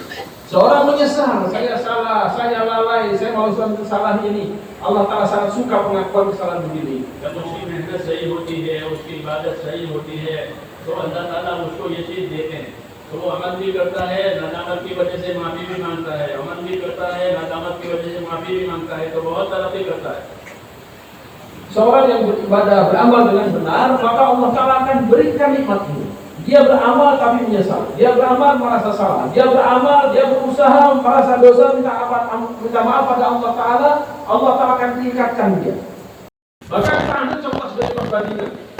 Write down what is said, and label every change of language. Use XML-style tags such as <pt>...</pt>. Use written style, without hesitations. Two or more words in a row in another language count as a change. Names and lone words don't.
<id>Seorang menyesal, saya salah, saya lalai, saya melakukan kesalahan ini. Allah Ta'ala sangat suka pengakuan kesalahan begini.</id> <hi>जब उसकी मेहनत सही होती है, उसकी इबादत सही होती है, तो अल्लाह ताला उसको ये चीज़ देते हैं। तो वो अमल भी करता है, नदामत की वजह से माफ़ी भी मांगता है, अमल भी करता है, नदामत की वजह से माफ़ी भी मांगता है, तो बहुत तरक्की करता है।</hi> <id>Seorang yang beribadah, beramal dengan benar, maka Allah Ta'ala akan berikan nikmat ini. Dia beramal tapi menyesal. Dia beramal merasa salah. Dia beramal, dia berusaha merasa dosa, minta maaf pada Allah Ta'ala. Allah Ta'ala akan tingkatkan dia. Maka kita ambil contoh sebagai perbandingan.</id>